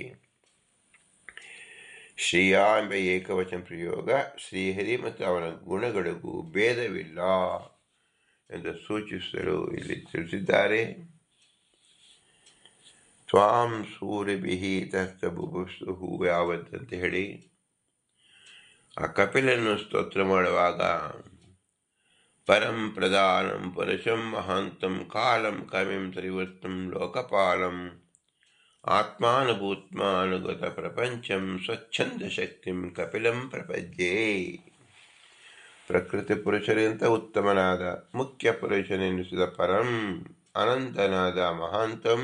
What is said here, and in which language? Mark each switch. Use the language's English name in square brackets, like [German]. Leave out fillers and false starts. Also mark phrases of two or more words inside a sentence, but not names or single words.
[Kannada] ಶ್ರೀಯ ಎಂಬ ಏಕವಚನ ಪ್ರಯೋಗ ಶ್ರೀಹರಿ ಮತ್ತು ಅವನ ಗುಣಗಳಿಗೂ ಭೇದವಿಲ್ಲ ಎಂದು ಸೂಚಿಸಲು ಇಲ್ಲಿ ತಿಳಿಸಿದ್ದಾರೆ. [Sanskrit] ತ್ವಾಂ ಸೂರ್ಯಭಿಹಿ ತಸ್ತ ಬುಭುಸ್ಸು [Kannada] ಯಾವತ್ತಂತ ಹೇಳಿ ಆ ಕಪಿಲನ್ನು ಸ್ತೋತ್ರ ಮಾಡುವಾಗ [Sanskrit] ಪರಂ ಪ್ರಧಾನಂ ಪುರುಷಂ ಮಹಾಂತಂ ಕಾಲಂ ಕವಿಂ ತ್ರಿವೃತ್ತಂ ಲೋಕಪಾಲಂ ಆತ್ಮಾನುಭೂತ್ಮಾನುಗತ ಪ್ರಪಂಚಂ ಸ್ವಚ್ಛಂದ ಶಕ್ತಿಂ ಕಪಿಲಂ ಪ್ರಪಜ್ಯೆ. [Kannada] ಪ್ರಕೃತಿ ಪುರುಷರಿಗಿಂತ ಉತ್ತಮನಾದ ಮುಖ್ಯ ಪುರುಷನೆನಿಸಿದ ಪರಂ ಅನಂತನಾದ ಮಹಾಂತಂ